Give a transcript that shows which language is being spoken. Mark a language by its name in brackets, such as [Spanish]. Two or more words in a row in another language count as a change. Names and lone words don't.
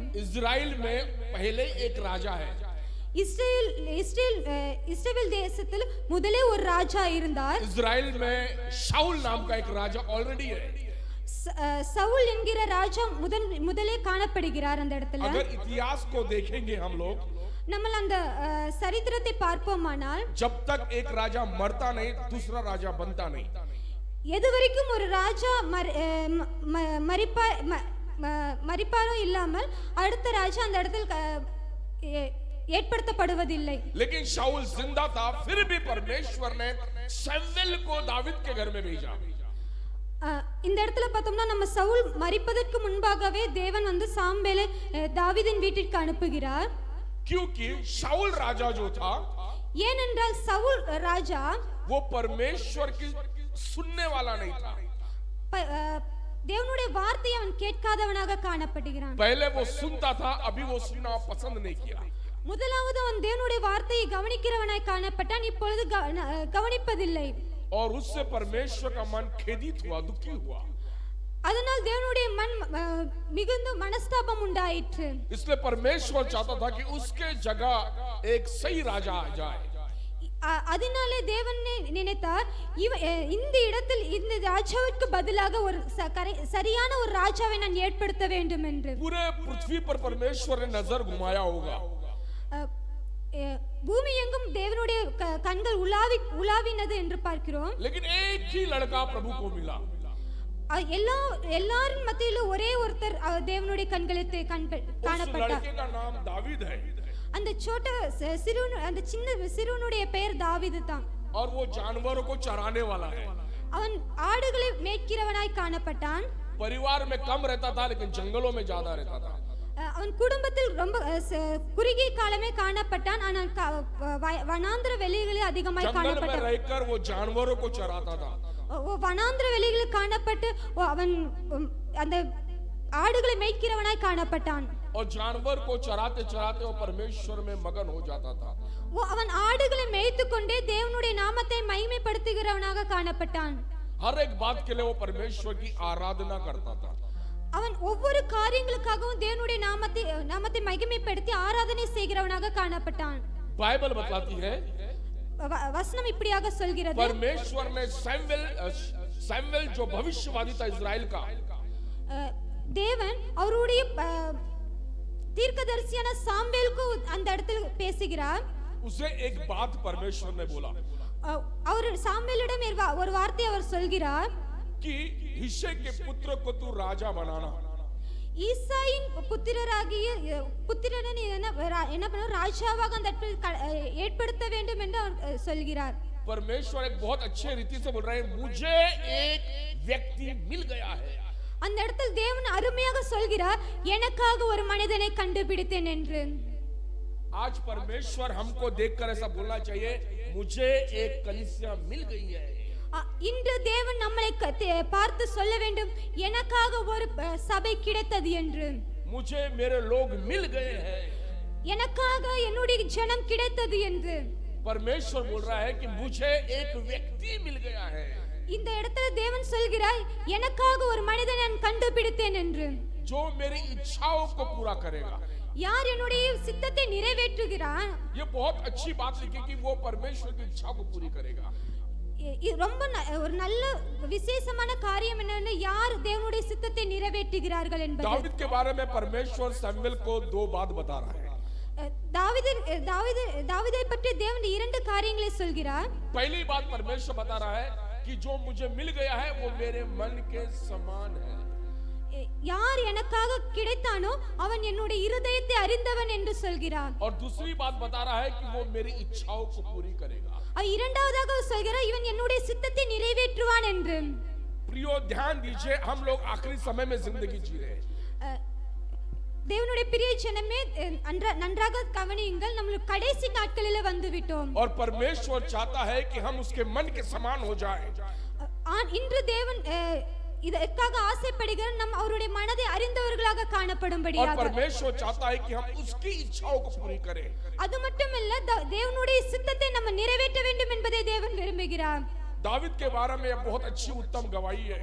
[Hindi] इजराइल में पहले एक राजा है. [Tamil] இஸ்ரவேல் தேசத்தில் முதலே ஒரு ராஜா இருந்தார். [Hindi] इजराइल में शाऊल नाम का एक राजा ऑलरेडी है. [Tamil] சவுல் என்கிற ராஜா முதலே காணப்படுகிறார் அந்த இடத்துல. [Hindi] अगर इतिहास को देखेंगे हम लोग, [Tamil] நம்ம அந்த சரித்திரத்தை பார்ப்போமானால், [Hindi] जब तक एक राजा मरता नहीं दूसरा राजा बनता नहीं. [Tamil] எதுவரைக்கும் ஒரு ராஜா மரிப்பாரோ இல்லாமல் அடுத்த ராஜா அந்த இடத்தில் ஏற்படுத்தப்படுவதில்லை. [Hindi] लेकिन शाऊल जिंदा था, फिर भी परमेश्वर ने शमूएल को दाऊद के घर में भेजा. [Tamil] இந்த இடத்துல பார்த்தோம்னா நம்ம சவுல் மரிப்பதற்கு முன்பாகவே தேவன் வந்து சாமுவேலை தாவீதின் வீட்டிற்கு அனுப்புகிறார். [Hindi] क्योंकि शाऊल राजा जो था, [Tamil] ஏனென்றால் சவுல் ராஜா [Hindi] वो परमेश्वर की सुनने वाला नहीं था. [Tamil] தேவனுடைய வார்த்தையை அவன் கேட்காதவனாக காணப்படுகிறான். [Hindi] पहले वो सुनता था, अभी वो सुनना पसंद नहीं किया. [Tamil] முதலாவது அவன் தேவனுடைய வார்த்தையை கவனிக்கிறவனாய் காணப்பட்டான், இப்பொழுது கவனிப்பதில்லை. [Hindi] और उससे परमेश्वर का मन खेदित हुआ, दुखी हुआ. [Tamil] அதனால் தேவனுடைய மன் மிகுந்த மனஸ்தாபம் உண்டாயிற்று. [Hindi] इसलिए परमेश्वर चाहता था कि उसके जगह एक सही राजा आ जाए. [Tamil] அதனாலே தேவன் நினைத்தார், இந்த இடத்தில் இந்த ராஜாவுக்கு பதிலாக ஒரு சரியான ஒரு ராஜாவை நான் ஏற்படுத்த வேண்டும் என்று. [Hindi] पूरे पृथ्वी पर परमेश्वर ने नजर घुमाया होगा. [Tamil] பூமி எங்கும் தேவனுடைய கண்கள் உலாவினது என்று பார்க்கிறோம். [Hindi] लेकिन एक ही लड़का प्रभु को मिला. [Tamil] எல்லாரும் மத்தியில ஒரே ஒருத்தர் தேவனுடைய கண்களுக்கு காணப்பட்டார். [Hindi] का नाम दावीद है. [Tamil] அந்த அந்த சின்ன சிறுவனுடைய பெயர் தாவீது தான். [Hindi] और वो जानवरों को चराने वाला है. [Tamil] அவன் ஆடுகளை மேய்க்கிறவனாய் காணப்பட்டான். [Hindi] परिवार में कम रहता था, लेकिन जंगलों में ज्यादा रहता था. [Tamil] அவன் குடும்பத்தில் ரொம்ப குறுகிய காலமே காணப்பட்டான், ஆனால் வனாந்திர வெளிகளில் அதிகமாய் காணப்பட்டான். [Hindi] रहकर वो जानवरों को चराता था. [Tamil] வனாந்திர வெளிகளில் காணப்பட்டு அவன் அந்த ஆடுகளை மேய்க்கிறவனாய் காணப்பட்டான். [Hindi] और जानवर को चराते चराते वो परमेश्वर में मगन हो जाता था. [Tamil] அவன் ஆடுகளை மேய்த்துக்கொண்டே தேவனுடைய நாமத்தை மகிமைப்படுத்துகிறவனாக காணப்பட்டான். [Hindi] हर एक बात के लिए वो परमेश्वर की आराधना करता था. [Tamil] அவன் ஒவ்வொரு காரியங்களுக்காகவும் தேவனுடைய நாமத்தை மகிமைப்படுத்தி ஆராதனை செய்கிறவனாக காணப்பட்டான். [Hindi] बाइबल बताती है, [Tamil] வசனம் இப்படியாக சொல்கிறது, [Hindi] परमेश्वर ने शमूएल जो भविष्यवादी था इजराइल का, [Tamil] தேவன் அவருடைய தீர்க்கதரிசியான சாமுவேலுக்கு அந்த இடத்தில் பேசுகிறார். [Hindi] उसे एक बात परमेश्वर ने बोला [Tamil] அவர் சாமுவேலிடம் ஒரு வார்த்தை அவர் சொல்கிறார், [Hindi] कि हिशै के पुत्र को तू राजा बनाना. [Tamil] ஈசாயின் புத்திரனை என்ன பண்ண ராஜாவாக அந்த ஏற்படுத்த வேண்டும் என்று அவர் சொல்கிறார். [Hindi] परमेश्वर एक बहुत अच्छे रीति से बोल रहे हैं, मुझे एक व्यक्ति मिल गया है. [Tamil] அந்த இடத்தில் தேவன் அருமையாக சொல்கிறார், எனக்காக ஒரு மனிதனை கண்டுபிடித்தேன் என்று. [Hindi] आज परमेश्वर हमको देखकर ऐसा बोलना चाहिए, मुझे एक कलीसिया मिल गई है. [Tamil] இன்று தேவன் நம்மை பார்த்து சொல்ல வேண்டும், எனக்காக ஒரு சபை கிடைத்தது என்று. [Hindi] मुझे मेरे लोग मिल गए हैं. [Tamil] எனக்காக என்னுடைய ஜனம் கிடைத்தது என்று. [Hindi] परमेश्वर बोल रहा है कि मुझे एक व्यक्ति मिल गया है. [Tamil] இந்த இடத்துல தேவன் சொல்கிறார், எனக்காக ஒரு மனிதனை நான் கண்டுபிடித்தேன் என்று. [Hindi] जो मेरी इच्छाओं को पूरा करेगा. [Tamil] யார் என்னுடைய சித்தத்தை நிறைவேற்றுகிறான். [Hindi] ये बहुत अच्छी बात लिखी कि वो परमेश्वर की इच्छा को पूरी करेगा. [Tamil] ரொம்ப ஒரு நல்ல விசேஷமான காரியம் என்னன்னா, யார் தேவனுடைய சித்தத்தை நிறைவேற்றுகிறார்கள் என்பது. [Hindi] दाऊद के बारे में परमेश्वर शमूएल को दो बात बता रहा है. [Tamil] தாவீதை பற்றி தேவன் இரண்டு காரியங்களை சொல்கிறார். [Hindi] पहली बात परमेश्वर बता रहा है कि जो मुझे मिल गया है वो मेरे मन के समान है. [Tamil] யார் எனக்காக கிடைத்தானோ அவன் என்னுடைய இருதயத்தை அறிந்தவன் என்று சொல்கிறார். [Hindi] और दूसरी बात बता रहा है कि वो मेरी इच्छाओं को पूरी करेगा. [Tamil] இரண்டாவதாக சொல்கிறார், இவன் என்னுடைய சித்தத்தை நிறைவேற்றுவான் என்று. [Hindi] प्रियो ध्यान दीजिए, हम लोग आखिरी समय में जिंदगी जी रहे हैं. [Tamil] தேவனுடைய பிரிய ஜனமே நன்றாக கவனியுங்கள், நம்ம கடைசி நாட்களிலே வந்து விட்டோம். [Hindi] और परमेश्वर चाहता है कि हम उसके मन के समान हो जाएं। [Tamil] இன்று தேவன் இதற்காக ஆசைப்படுகிறார், நம் அவருடைய மனதை அறிந்தவர்களாக [Hindi] और [Tamil] காணப்படும்படியாக. [Hindi] परमेश्वर चाहता है कि हम उसकी इच्छाओं को पूरी करें। [Tamil] அது மட்டுமல்ல, தேவனுடைய சித்தத்தை நம்ம நிறைவேற்ற வேண்டும் என்பதை தேவன் விரும்புகிறார். [Hindi] दाविद के बारे में यह बहुत अच्छी उत्तम गवाही है।